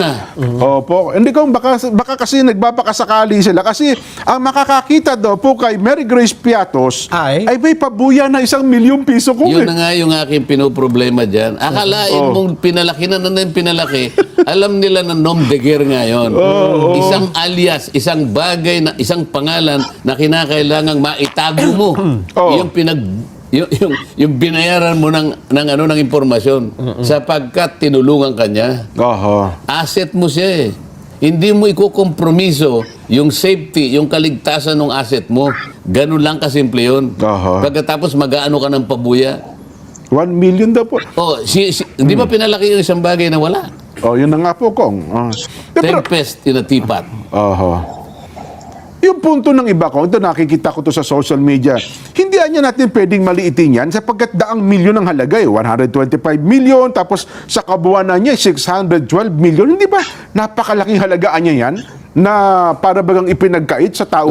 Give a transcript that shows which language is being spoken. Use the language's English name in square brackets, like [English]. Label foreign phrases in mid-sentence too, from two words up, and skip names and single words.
[Filipino] Opo. Hindi, Kong, baka kasi nagbabakasakali sila. Kasi ang makakakita daw po kay Mary Grace Piatos Ay may pabuya na 1 milyong piso, Kong. Yun na nga yung aking pinoproblema dyan. Akalain mong pinalaki na pinalaki, alam nila na [French] nom de guerre [Filipino] ngayon. Isang alias, isang bagay, isang pangalan na kinakailangang maitago mo. Yung binayaran mo ng impormasyon sapagkat tinulungan ka niya. Oho. Asset mo siya eh. Hindi mo ikukompromiso yung safety, yung kaligtasan ng asset mo. Ganun lang kasimple yun. Aha. Pagkatapos mag-aano ka ng pabuya. 1 million daw po. Hindi ba pinalaki yung isang bagay na wala? Yun na nga po, Kong. [English] Tempest in a teapot. [Filipino] Oho. Yung punto ng iba, Kong, ito nakikita ko to sa [English] social media, [Filipino] hindi anya natin pwedeng maliitin yan sapagkat daang milyon ang halaga 125 million, tapos sa kabuuan niya 612 million. Hindi ba napakalaking halagaan niya yan na para bagang ipinagkait sa tao